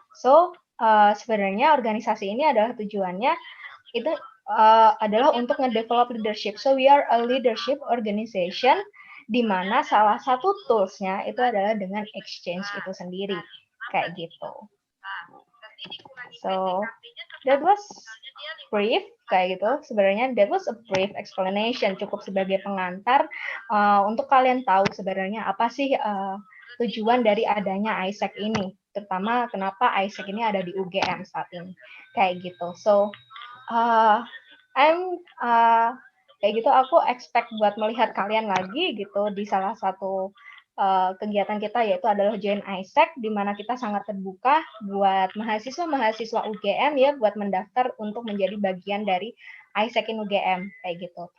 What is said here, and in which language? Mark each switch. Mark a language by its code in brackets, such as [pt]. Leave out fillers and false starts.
[id] So sebenarnya organisasi ini adalah tujuannya itu adalah untuk nge-develop leadership. [en] So we are a leadership organization [id] di mana salah satu tools-nya itu adalah dengan exchange itu sendiri kayak gitu. [en] So that was brief [id] kayak gitu. Sebenarnya [en] that was a brief explanation, [id] cukup sebagai pengantar untuk kalian tahu sebenarnya apa sih tujuan dari adanya Isaac ini, terutama kenapa Isaac ini ada di UGM saat ini kayak gitu. So kayak gitu aku expect buat melihat kalian lagi gitu di salah satu kegiatan kita yaitu adalah Join Isaac, di mana kita sangat terbuka buat mahasiswa UGM ya buat mendaftar untuk menjadi bagian dari Isaac in UGM kayak gitu.